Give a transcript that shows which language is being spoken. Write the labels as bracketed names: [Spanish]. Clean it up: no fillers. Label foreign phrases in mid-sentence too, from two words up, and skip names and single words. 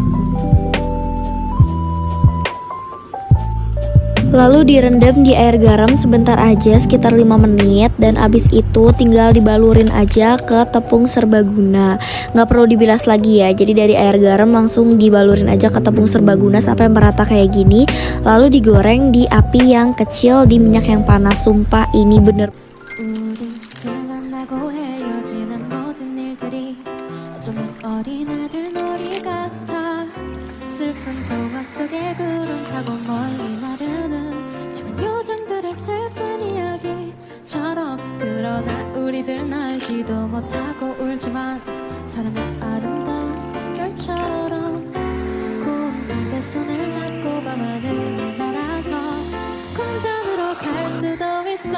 [Indonesian] Lalu direndam di air garam sebentar aja, sekitar 5 menit, dan abis itu tinggal dibalurin aja ke tepung serbaguna. Nggak perlu dibilas lagi ya, jadi dari air garam langsung dibalurin aja ke tepung serbaguna sampai merata kayak gini. Lalu digoreng di api yang kecil di minyak yang panas. Sumpah ini bener [Korean] 슬픈 동화 속의 구름 타고 멀리 나르는 작은 요정들의 슬픈 이야기처럼 그러나 우리들 알지도 못하고 울지만 사랑은 아름다운 별처럼 고운 그대 손을 잡고 밤하늘 날아서 궁전으로 갈 수도 있어.